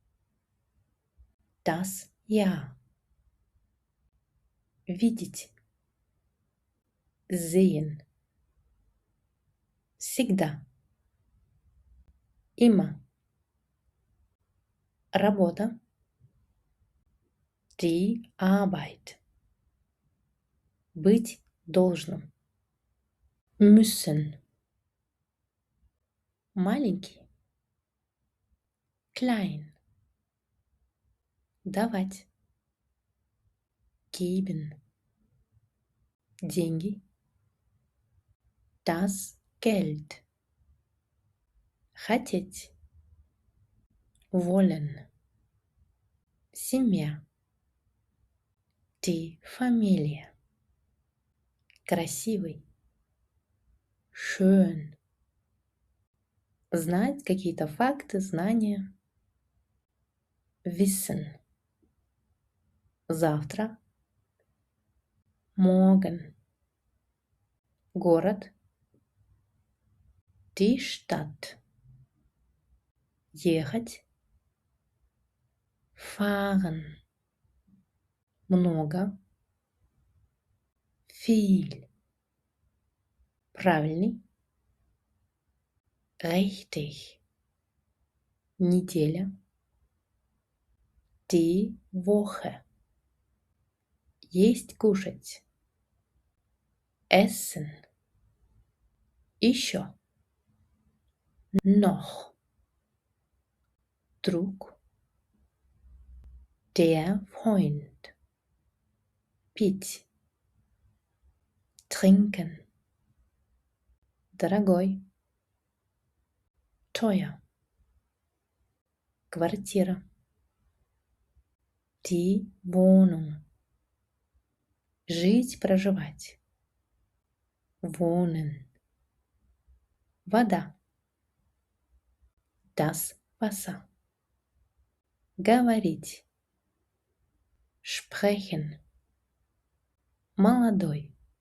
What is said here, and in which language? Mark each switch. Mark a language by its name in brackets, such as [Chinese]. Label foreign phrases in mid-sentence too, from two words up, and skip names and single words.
[German] Das Jahr. Видеть. Sehen. Всегда. Immer. Работа. Die Arbeit. [Russian] Быть должным. [German] Müssen. Маленький. Klein. Давать. Geben. Деньги. Das Geld. Хотеть. Wollen. Семья. Die Familie. [Russian] Красивый. [German] Schön. [Russian] Знать какие-то факты, знания. [German] Wissen. Завтра. Morgen. Город. Die Stadt. Ехать. Fahren. Много. Viel. Правильный. Richtig. Неделя. Die Woche. [Russian] Есть, кушать. [German] Essen. Еще. Noch. Друг. Der Freund. Пить. Trinken. Дорогой. Teuer. Квартира. Die Wohnung. [Russian] Жить, проживать. [German] Wohnen. Вода. Das Wasser. Говорить. Sprechen. Молодой.